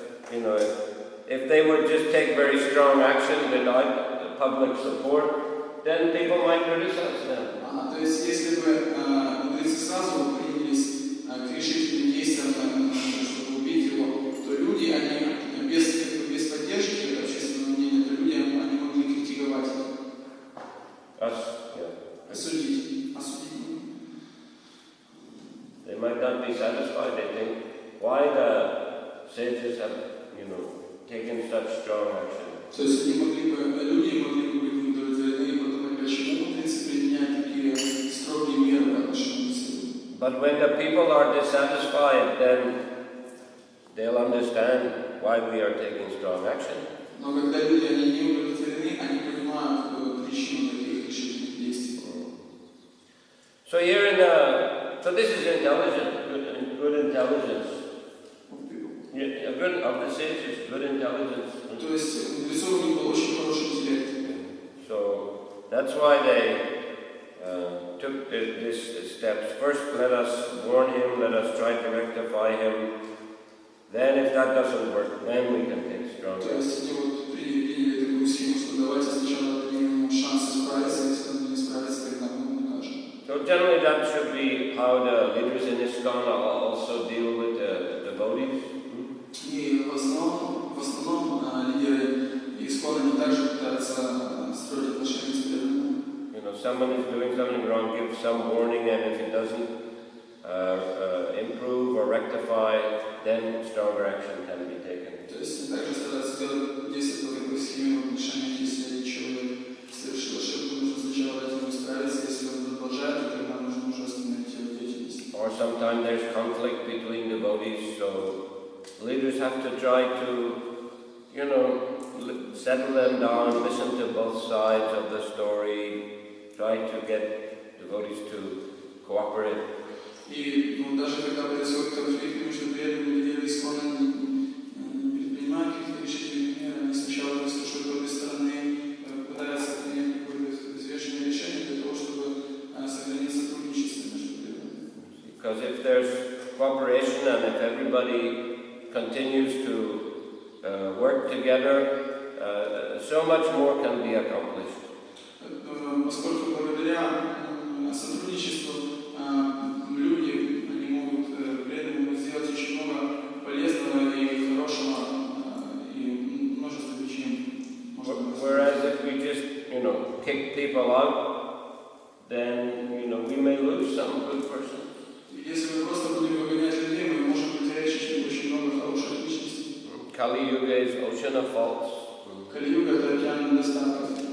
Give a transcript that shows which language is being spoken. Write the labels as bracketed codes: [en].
[en] Because, if they would just take very strong action without public support, then people might criticize them. [ru] То есть, если бы мудрецы сразу принялись к решительным действиям, чтобы убить его, то люди, они без поддержки общественного мнения, то люди, они могли критиковать его. Осудить. [en] They might not be satisfied. They think, why the sages have, taken such strong action. [ru] То есть люди могли бы быть неудовлетворены и подумать, почему мудрецы применяют такие строгие меры по отношению к себе. [en] But when the people are dissatisfied, then they'll understand why we are taking strong action. [ru] Но когда люди, они не удовлетворены, они понимают причину таких решительных действий. [en] So so this is intelligent, good intelligence. Yeah, good of the sages, good intelligence. [ru] То есть у мудрецов у них был очень хороший интеллект. [en] So that's why they took these steps. First, let us warn him, let us try to rectify him. Then, if that doesn't work, then we can take strong [ru] То есть [en] action. [ru] они вот приняли такую схему, что давайте сначала дадим ему шанс исправиться, если он не справится, тогда мы его накажем. [en] So generally, that should be how the leaders in ISKCON also deal with the devotees. [ru] И в основном лидеры ИСККОНа не также пытаются строить отношения с преданными. [en] Someone is doing something wrong, give some warning, and if it doesn't improve or rectify, then stronger action can be taken. [ru] То есть также стараются действовать по такой схеме в отношениях, если человек совершил ошибку, нужно сначала дать ему исправиться, если он продолжает, то тогда нужно уже остановить его деятельность. [en] Or sometimes there's conflict between devotees, so leaders have to try to, settle them down, listen to both sides of the story, try to get devotees to cooperate. [ru] И даже когда происходит конфликт между преданными лидерами ИСККОНа, не предпринимают каких-то решительных мер, они сначала выслушивают обе стороны, пытаются принять какое-то взвешенное решение для того, чтобы сохранить сотрудничество между преданными. [en] Because if there's cooperation and if everybody continues to work together, so much more can be accomplished. [ru] Поскольку благодаря сотрудничеству люди, они могут преданные сделать очень много полезного и хорошего, и множество вещей. [en] Whereas if we just, kick people out, then, we may lose some good persons. [ru] Если мы просто будем выгонять людей, мы можем потерять очень много хороших личностей. [en] Kali Yuga is ocean of faults. [ru] Кали-юга — это океан недостатков.